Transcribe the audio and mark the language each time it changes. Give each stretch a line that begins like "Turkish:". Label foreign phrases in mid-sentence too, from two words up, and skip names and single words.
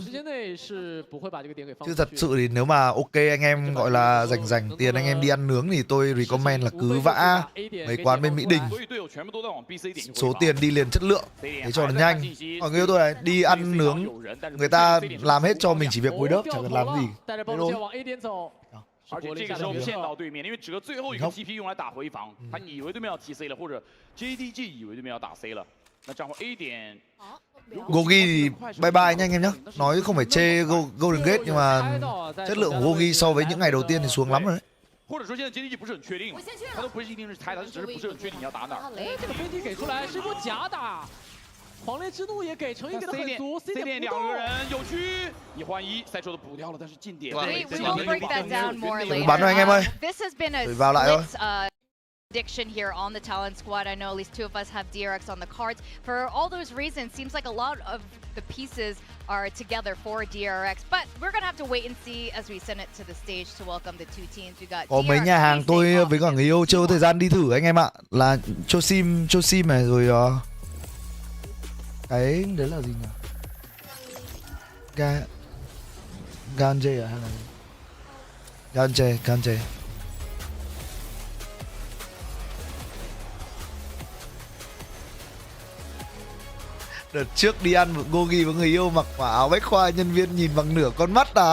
Vietnamese: Chứ thật sự thì nếu mà ok anh em gọi là dành tiền anh em đi ăn nướng thì tôi recommend là cứ vã mấy quán bên Mỹ Đình. Số tiền đi liền chất lượng để cho nó nhanh. Còn người tôi này đi ăn nướng người ta làm hết cho mình chỉ việc cúi đớp chẳng cần làm gì. Thế thôi.
Chinese: 而且这个时候骗到对面，因为折最后一个 TP 用来打回防，他以为对面要 TC 了，或者 JDG 以为对面要打 C 了，那这样 A 点。
Vietnamese: Gogi thì
English: bye bye
Vietnamese: nha anh em nhé. Nói không phải chê Golden Gate nhưng mà chất lượng của Gogi so với những ngày đầu tiên thì xuống lắm rồi đấy.
Chinese: 或者说现在 JDG 不是很确定，他都不是一定是猜，他只是不是很确定你要打哪。哎，这个飞机给出来是一波假打。 黄雷之怒也给成一个的很足 ，C 点2个人有区1换1，赛车都补掉了，但是进点。
Vietnamese: Bắn rồi anh em ơi. Vào lại thôi.
English: Prediction here on the talent squad. I know at least two of us have DRX on the cards. For all those reasons, seems like a lot of the pieces are together for DRX. But we're gonna have to wait and see as we send it to the stage to welcome the two teams. We got
Vietnamese: Có mấy nhà hàng tôi với cả người yêu chưa có thời gian đi thử anh em ạ. Là cho sim này rồi cái đấy là gì nhỉ? Ganje à hay là Ganje. Đợt trước đi ăn một gogi với người yêu mặc quả áo bách khoa, nhân viên nhìn bằng nửa con mắt à.